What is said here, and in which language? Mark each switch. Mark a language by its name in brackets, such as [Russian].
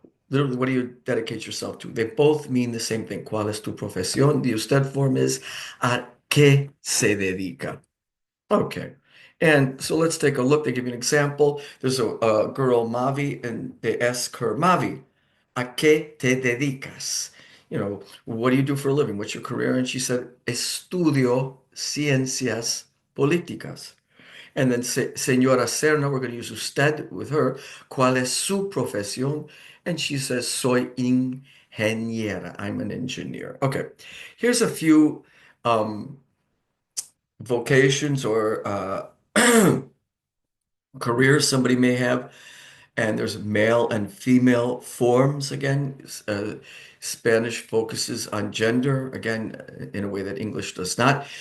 [English] Literally, what do you dedicate yourself to? They both mean the same thing. [Spanish] ¿Cuál es tu profesión? [English] The usted form is [Spanish] ¿a qué se dedica? [English] Okay. And so let's take a look. They give you an example. There's a girl, Mavi, and they ask her, Mavi, [Spanish] ¿a qué te dedicas? [English] What do you do for a living? What's your career? And she said, [Spanish] estudio ciencias políticas. [English] And then Señora Serna, we're going to use usted with her. [Spanish] ¿Cuál es su profesión? [English] And she says, soy Ingeniera. I'm an engineer. Okay. Here's a few um, vocations or careers somebody may have. And there's male and female forms again. Spanish focuses on gender again in a way that English does not.